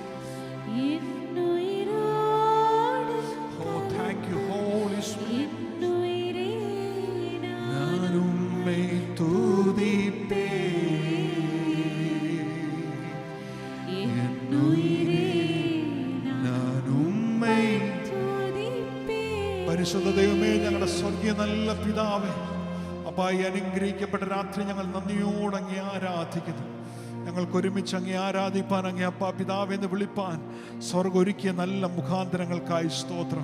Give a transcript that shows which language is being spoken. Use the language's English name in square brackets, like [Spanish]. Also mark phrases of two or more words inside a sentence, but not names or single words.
[English] Oh, thank you, Holy Spirit. [Tamil] நான் உம்மை துதிப்பேன். [Malayalam] என்னுயிரே പരിശുദ്ധ ദൈവമേ, ഞങ്ങളുടെ സ്വർഗീയ നല്ല പിതാവേ, അപ്പാ ഈ അനുഗ്രഹിക്കപ്പെട്ട രാത്രി ഞങ്ങൾ നന്ദിയോടെ അങ്ങേ ആരാധിക്കുന്നു. ഞങ്ങൾക്ക് ഒരുമിച്ച് അങ്ങേ ആരാധിപ്പാൻ, അങ്ങേ അപ്പാ പിതാവേ എന്ന് വിളിപ്പാൻ സ്വർഗ്ഗം ഒരുക്കിയ നല്ല മുഖാന്തരങ്ങൾക്കായി സ്തോത്രം.